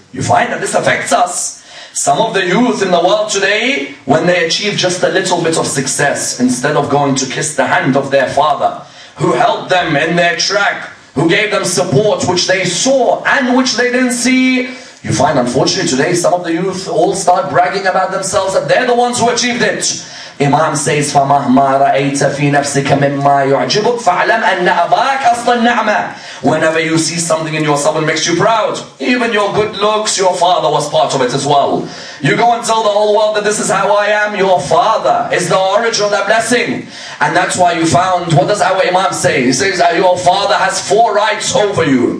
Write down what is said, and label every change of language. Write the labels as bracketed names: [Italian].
[English] You find that this affects us. Some of the youth in the world today, when they achieve just a little bit of success, instead of going to kiss the hand of their father, who helped them in their track, who gave them support which they saw and which they didn't see, you find unfortunately today some of the youth all start bragging about themselves that they're the ones who achieved it. Imam says, [Arabic] فَمَهْمَا رَأَيْتَ فِي نَفْسِكَ مِمَّا يُعْجِبُكَ فَعْلَمْ أَنَّ أَبَاكَ أَصْلَ النَّعْمَةِ. [English] Whenever you see something in yourself that makes you proud, even your good looks, your father was part of it as well. You go and tell the whole world that this is how I am. Your father is the origin of that blessing. And that's why you found, what does our Imam say? He says, your father has 4 rights over you.